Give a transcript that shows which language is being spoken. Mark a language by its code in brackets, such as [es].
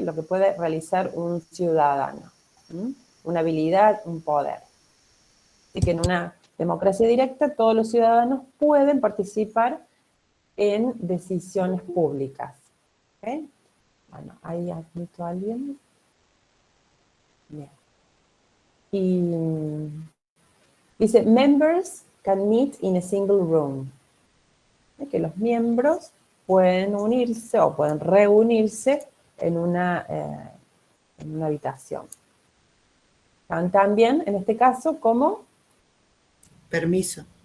[es] Lo que puede realizar un ciudadano. Una habilidad, un poder. Así que en una democracia directa todos los ciudadanos pueden participar en decisiones públicas. ¿Okay? Bueno, ahí ha visto alguien. Bien. Y dice, [en] members can meet in a single room. [es] Es que los miembros pueden unirse o pueden reunirse en una habitación. También, en este caso, como Permiso.